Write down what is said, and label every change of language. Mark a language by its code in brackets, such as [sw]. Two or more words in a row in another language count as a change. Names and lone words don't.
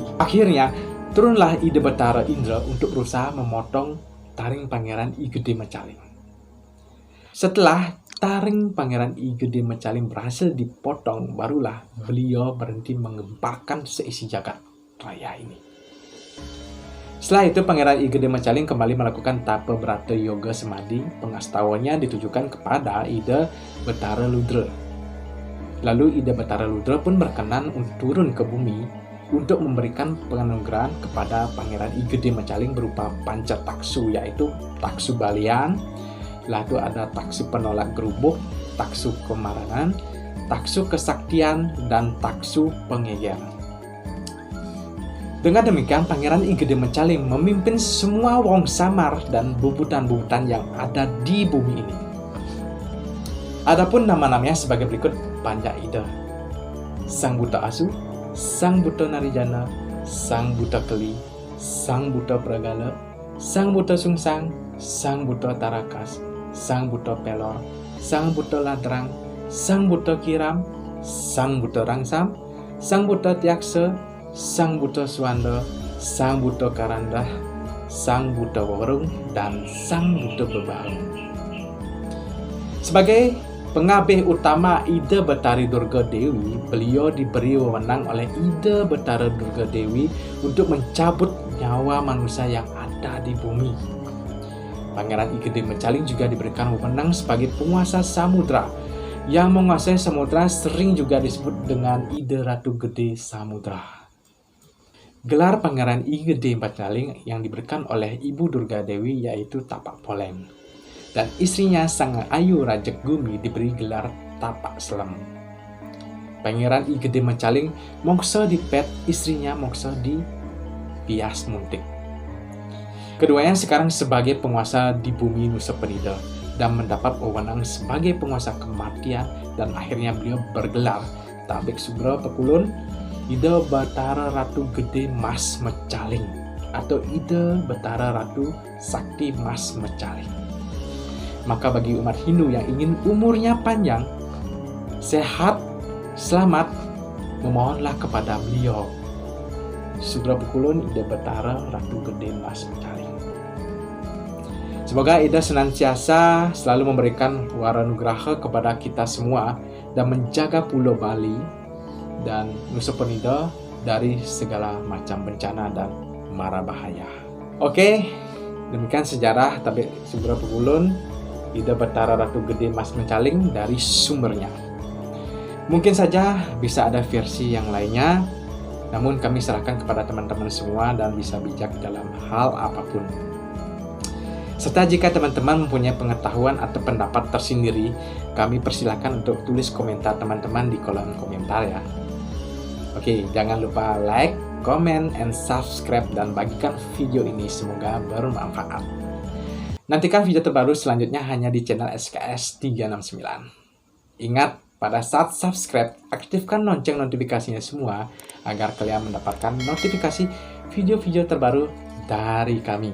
[id] Akhirnya turunlah Ide Betara Indra untuk berusaha memotong taring Pangeran I Gede Macaling. Setelah taring Pangeran I Gede Macaling berhasil dipotong, barulah beliau berhenti menggemparkan seisi jagat raya ini. Setelah itu Pangeran I Gede Mecaling kembali melakukan tapa brata yoga semadi. Pengastawannya ditujukan kepada Ida Betara Ludra. Lalu Ida Betara Ludra pun berkenan untuk turun ke bumi untuk memberikan penganugerahan kepada Pangeran I Gede Mecaling berupa panca taksu, yaitu taksu balian. Lalu ada taksu penolak gerubuk, taksu kemaranan, taksu kesaktian, dan taksu pengeger. Dengan demikian, Pangeran I Gede Mecaling memimpin semua wong samar dan bubutan-bubutan yang ada di bumi ini. Adapun nama-namanya sebagai berikut: Panja Ida, Sang Buta Asu, Sang Buta Narijana, Sang Buta Keli, Sang Buta Pragala, Sang Buta Sungsang, Sang Buta Tarakas, Sang Buta Pelor, Sang Buta Ladrang, Sang Buta Kiram, Sang Buta Rangsam, Sang Buta Tiaksa, Sang Buta Swanda, Sang Buta Karandah, Sang Buta Warung, dan Sang Buta Bebaung. Sebagai pengabih utama Ida Betari Durga Dewi, beliau diberi wewenang oleh Ida Betara Durga Dewi untuk mencabut nyawa manusia yang ada di bumi. Pangeran I Gede Mecaling juga diberikan wewenang sebagai penguasa samudra. Yang menguasai samudra sering juga disebut dengan Ida Ratu Gede Samudra. Gelar Pangeran I Gede Mecaling yang diberikan oleh Ibu Durga Dewi yaitu Tapak Poleng. Dan istrinya Sang Ayu Rajek Gumi diberi gelar Tapak Selem. Pangeran I Gede Mecaling mongso di pet, istrinya mongso di Pias Muntik. Keduanya sekarang sebagai penguasa di bumi Nusa Penida dan mendapat wewenang sebagai penguasa kematian, dan akhirnya beliau bergelar Tabik Sugro Pekulun Ida Betara Ratu Gede Mas Mecaling atau Ida Betara Ratu Sakti Mas Mecaling. Maka bagi umat Hindu yang ingin umurnya panjang, sehat, selamat, memohonlah kepada beliau, Sugro Pekulun Ida Betara Ratu Gede Mas Mecaling. Semoga Ida senantiasa selalu memberikan waranugraha kepada kita semua dan menjaga Pulau Bali dan Nusa Penida dari segala macam bencana dan mara bahaya. Oke, demikian sejarah Tabik Sugro Pekulun Ida Betara Ratu Gede Mas Mecaling dari sumbernya. Mungkin saja bisa ada versi yang lainnya, namun kami serahkan kepada teman-teman semua dan bisa bijak dalam hal apapun. Serta jika teman-teman mempunyai pengetahuan atau pendapat tersendiri, kami persilakan untuk tulis komentar teman-teman di kolom komentar ya. Oke, jangan lupa [en] like, comment, and subscribe [id] dan bagikan video ini, semoga bermanfaat. Nantikan video terbaru selanjutnya hanya di channel SKS 369. Ingat, pada saat subscribe, aktifkan lonceng notifikasinya semua agar kalian mendapatkan notifikasi video-video terbaru dari kami.